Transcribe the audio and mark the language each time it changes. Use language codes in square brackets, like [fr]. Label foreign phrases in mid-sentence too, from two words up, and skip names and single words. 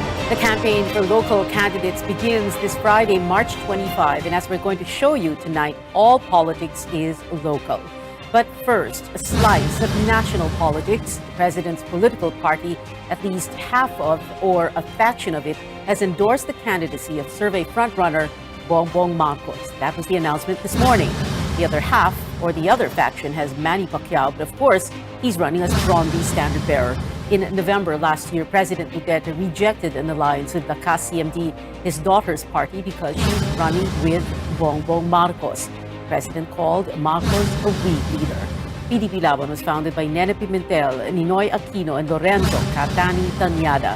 [en] The campaign for local candidates begins this Friday, March 25, and as we're going to show you tonight, all politics is local. But first, a slice of national politics. The president's political party, at least half of or a faction of it, has endorsed the candidacy of survey frontrunner Bongbong Marcos. That was the announcement this morning. The other half, or the other faction, has Manny Pacquiao, but of course, he's running as Rondy standard bearer. In November last year, President Duterte rejected an alliance with Lakas CMD, his daughter's party, because she's running with Bongbong Marcos. The president called Marcos a weak leader. PDP Laban was founded by Nene Pimentel, Ninoy Aquino, and Lorenzo Catani Tanyada.